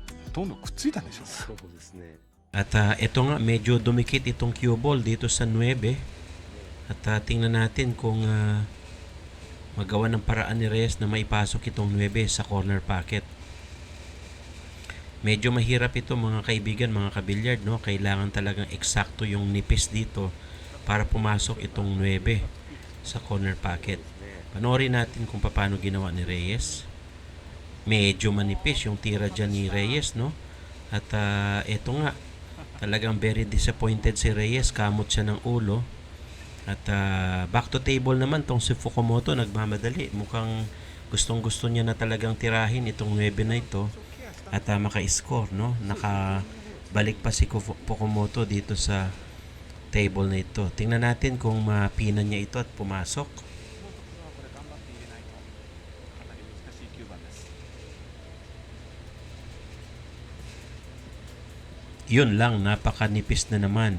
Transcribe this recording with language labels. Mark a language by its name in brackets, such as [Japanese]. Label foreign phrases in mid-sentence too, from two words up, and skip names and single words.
[Japanese] とんどくっついたんでしょうか。そうですね。 [Filipino] At ito nga, medyo dumikit itong [English] cue ball [Filipino] dito sa 9. At tingnan natin kung magawa ng paraan ni Reyes na maipasok itong 9 sa [English] corner pocket. [Filipino] Medyo mahirap ito mga kaibigan, mga kabilyard, no? Kailangan talagang eksakto yung nipis dito para pumasok itong 9 sa [English] corner pocket. [Filipino] Panoorin natin kung paano ginawa ni Reyes. Medyo manipis yung tira dyan ni Reyes, no? At ito nga, talagang [English] very disappointed [Filipino] si Reyes, kamot siya ng ulo. At [English] back to table [Filipino] naman tong si Fukumoto, nagmamadali. Mukhang gustong-gusto niya na talagang tirahin itong 9 na ito at maka-score, no? Nakabalik pa si Fukumoto dito sa table na ito. Tingnan natin kung mapinan niya ito at pumasok. Yun lang, napakanipis na naman.